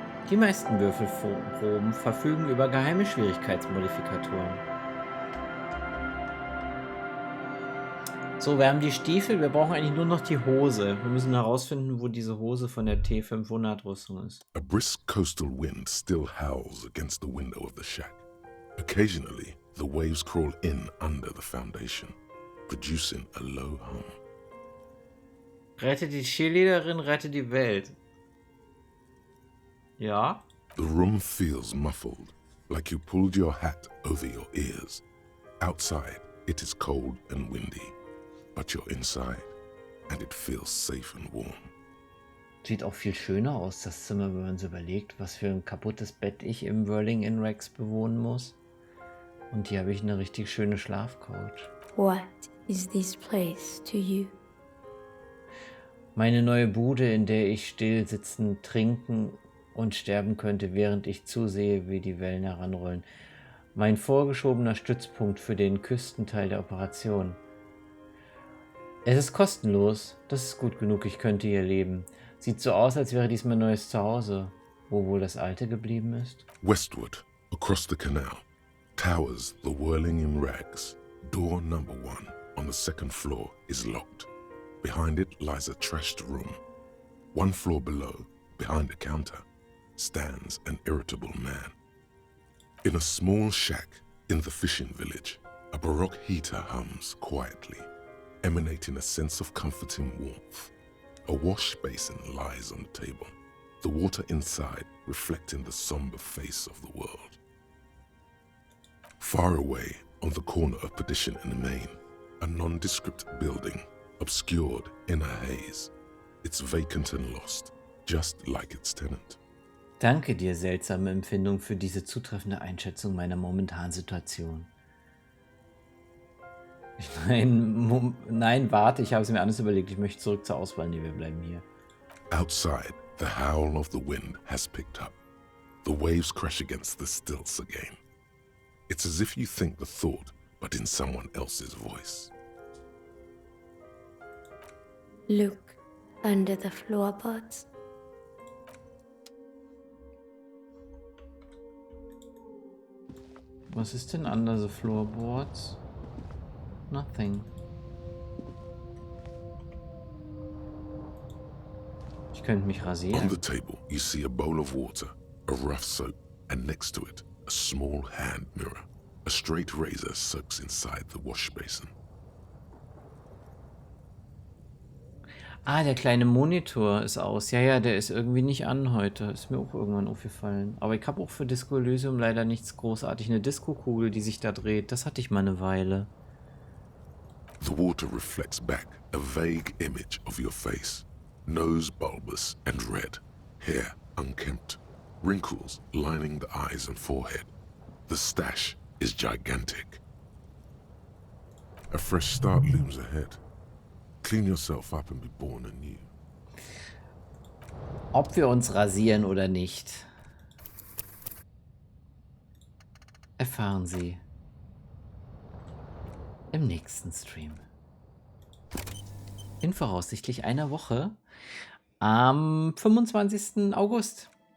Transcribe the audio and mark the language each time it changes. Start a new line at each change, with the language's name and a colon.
German: Die meisten Würfelproben verfügen über geheime Schwierigkeitsmodifikatoren. So, wir haben die Stiefel, wir brauchen eigentlich nur noch die Hose. Wir müssen herausfinden, wo diese Hose von der T500 Rüstung ist.
English: A brisk coastal wind still howls against the window of the shack. Occasionally, the waves crawl in under the foundation, producing a low hum.
German: Rette die Cheerleaderin, rette die Welt. Ja?
English: The room feels muffled, like you pulled your hat over your ears. Outside, it is cold and windy, but you're inside, and it feels safe and warm.
German: Sieht auch viel schöner aus, das Zimmer, wenn man so überlegt, was für ein kaputtes Bett ich im Whirling in Rex bewohnen muss. Und hier habe ich eine richtig schöne Schlafcouch.
English: What is this place to you?
German: Meine neue Bude, in der ich still sitzen, trinken und sterben könnte, während ich zusehe, wie die Wellen heranrollen. Mein vorgeschobener Stützpunkt für den Küstenteil der Operation. Es ist kostenlos. Das ist gut genug, ich könnte hier leben. Sieht so aus, als wäre dies mein neues Zuhause. Wo wohl das alte geblieben ist?
English: Westward, across the canal, towers the Whirling in Rags. Door number 1 on the second floor is locked. Behind it lies a trashed room. 1 floor below, behind a counter, stands an irritable man. In a small shack in the fishing village, a Baroque heater hums quietly. emanating a sense of comforting warmth. A wash basin lies on the table, the water inside reflecting the somber face of the world. Far away, on the corner of Perdition and Main, a nondescript building, obscured in a haze. It's vacant and lost, just like its tenant.
German: Danke dir, seltsame Empfindung, für diese zutreffende Einschätzung meiner momentanen Situation. Nein, warte, ich habe es mir anders überlegt. Ich möchte zurück zur Auswahl. Nee, wir bleiben hier.
English: Outside, the howl of the wind has picked up. The waves crash against the stilts again. It's as if you think the thought, but in someone else's voice. Look under the floorboards.
German: Was ist denn
English: under the floorboards? Nothing.
German: Ich könnte mich rasieren.
English: On the table, you see a bowl of water, a rough soap, and next to it, a small hand mirror. A straight razor soaks inside the wash basin.
German: Ah, der kleine Monitor ist aus. Ja, der ist irgendwie nicht an heute. Ist mir auch irgendwann aufgefallen. Aber ich habe auch für Disco Elysium leider nichts großartig. Eine Disco-Kugel, die sich da dreht. Das hatte ich mal eine Weile.
English: The water reflects back a vague image of your face. Nose bulbous and red. Hair unkempt. Wrinkles lining the eyes and forehead. The stash is gigantic. A fresh start looms ahead. Clean yourself up and be born anew.
German: Ob wir uns rasieren oder nicht, erfahren Sie im nächsten Stream. In voraussichtlich einer Woche am 25. August.